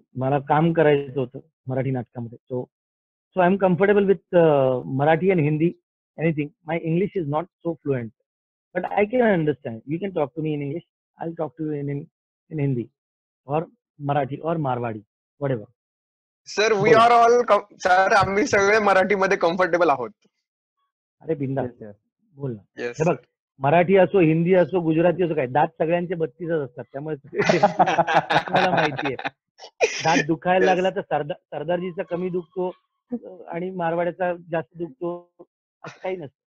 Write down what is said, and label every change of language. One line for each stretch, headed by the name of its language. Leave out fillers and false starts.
Marathi: मला काम करायचं होतं मराठी नाटकामध्ये.
English: So I'm comfortable with Marathi and Hindi. Anything. My English is not so fluent, but I can understand. You can talk to me in English. I'll talk to you in Hindi or Marathi or Marwadi, whatever. Sir वी
Marathi: बोल.
English: are all sir
Marathi: आम्ही सगळे मराठीमध्ये comfortable आहोत. अरे बिंदा,
English: Yes, yes.
Marathi: बोल ना.
English: yes
Marathi: हे बघ, मराठी असो, हिंदी असो, गुजराती असो, काय दात सगळ्यांचे 32च असतात. त्यामुळे आपल्याला माहिती आहे. दात दुखायला लागला तर सरदारजीचा कमी दुखतो आणि मारवाड्याचा जास्त दुखतो, असं काही नसतं.